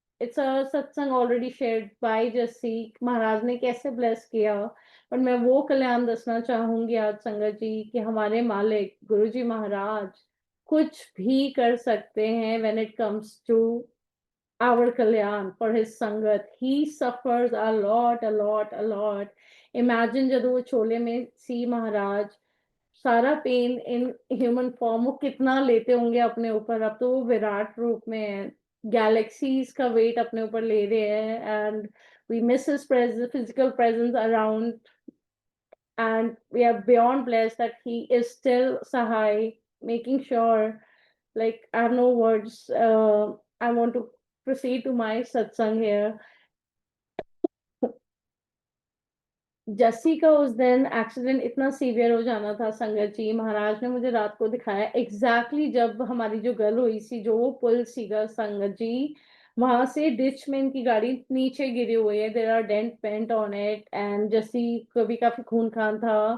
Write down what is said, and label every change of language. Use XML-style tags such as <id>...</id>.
<en>It's a satsang already shared by Jassi.</en> <hi>महाराज ने कैसे bless किया, और मैं वो कल्याण दसना चाहूंगी आज संगत जी कि हमारे मालिक गुरुजी महाराज कुछ भी कर सकते हैं</hi> <en>when it comes to our Kalyan, for his Sangat. He suffers a lot, a lot, a lot.</en> <hi>Imagine जब वो छोले में सी महाराज सारा पेन</hi> <en>in human form</en> <hi>वो कितना लेते होंगे अपने ऊपर. अब तो वो विराट रूप में है, गैलेक्सीज का वेट अपने ऊपर ले रहे हैं.</hi> <en>And we miss his physical presence around, and we are beyond blessed that he is still Sahai, making sure, like, I have no words. I want to proceed to my satsang here.</en> <hi>Jassi का उस दिन accident इतना severe हो जाना था संगत जी, महाराज ने मुझे रात को दिखाया एग्जैक्टली जब हमारी जो गल हुई सी, जो वो पुल सीगा संगत जी. वहां से डिच में इनकी गाड़ी नीचे गिरी हुई है,</hi> <en>there are dent paint on it,</en> <hi>and Jassi को भी काफी खून खान था।</hi>